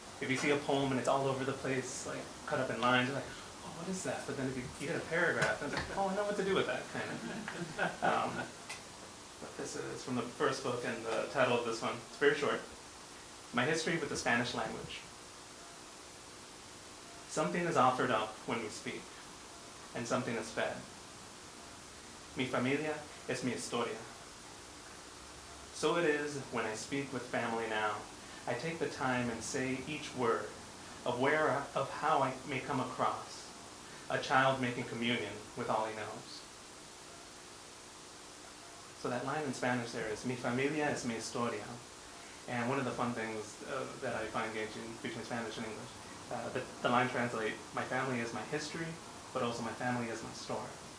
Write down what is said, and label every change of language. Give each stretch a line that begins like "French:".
English: If you see a poem and it's all over the place, like cut up in lines, you're like, oh, what is that? But then if you get a paragraph, it's like, oh, I know what to do with that, kind of. But this is from the first book, and the title of this one, it's very short. My History with the Spanish Language. Something is offered up when we speak, and something is fed.
Spanish: Mi familia es mi historia.
English: So it is when I speak with family now. I take the time and say each word of how I may come across a child making communion with all he knows. So that line in Spanish there is,
Spanish: mi familia es mi historia.
English: And one of the fun things that I find engaging between Spanish and English, the line translates, my family is my history, but also my family is my story.